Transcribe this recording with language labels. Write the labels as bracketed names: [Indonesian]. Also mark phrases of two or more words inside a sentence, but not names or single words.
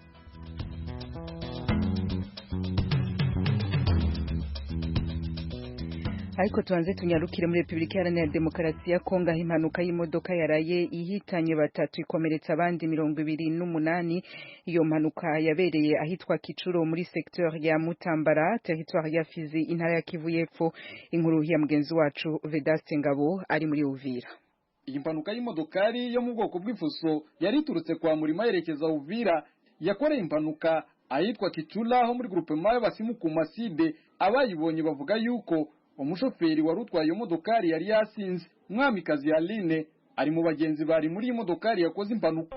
[Rundi] Ariko tuanze tunyarukire muri Republika Iharanira Demokarasi ya Kongo aho impanuka y'imodoka yaraye ihitanye batatu ikomeretsa abandi 28. Iyo mpanuka yabereye ahitwa Kicuro muri secteur ya Mutambara, territoire ya Fizi, intara ya Kivu y'Epfo. Inkuru ya mugenzi wacu Vedaste Ngabo ari muri Uvira. Iyi mpanuka y'imodokari yo mu bwoko bw'ifuso yari iturutse kwa Murima yerekeza Uvira, yakoreye impanuka ahitwa Kicula aho muri groupement y'abasimu ku Maside. Abayibonye bavuga yuko umushoferi wari utwaye iyo modokari yari yasinze. Mwamikazi Aline ari mu bagenzi bari muri iyi modokari yakoze impanuka.